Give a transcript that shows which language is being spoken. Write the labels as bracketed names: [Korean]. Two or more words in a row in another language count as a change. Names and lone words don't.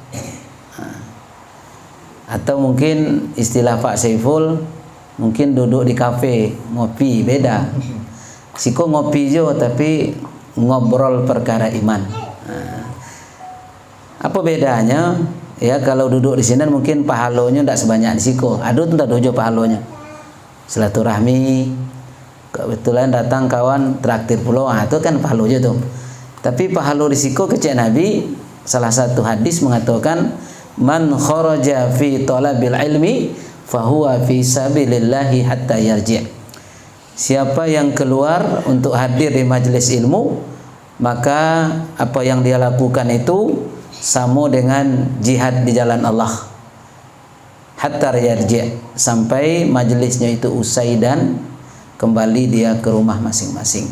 [Indonesian] Atau mungkin istilah Pak Saiful, mungkin duduk di kafe ngopi beda. [Minangkabau] Siko ngopi jo tapi ngobrol perkara iman. [Indonesian] Apa bedanya? Ya kalau duduk di sini mungkin pahalonya tidak sebanyak [Minangkabau] di siko. [Indonesian] Aduh entah dojo pahalonya. Silaturahmi, kebetulan datang kawan traktir pulau, itu kan pahalonya tuh. [Minangkabau] Tapi pahalo di siko kecek Nabi, [Indonesian] salah satu hadis mengatakan, [Arabic] من خرج في طلب العلم فهو في سبيل الله حتى يرجع'. [Indonesian] Siapa yang keluar untuk hadir di majelis ilmu, maka apa yang dia lakukan itu sama dengan jihad di jalan Allah. [Arabic] حتى يرجع', [Indonesian] sampai majelisnya itu usai dan kembali dia ke rumah masing-masing.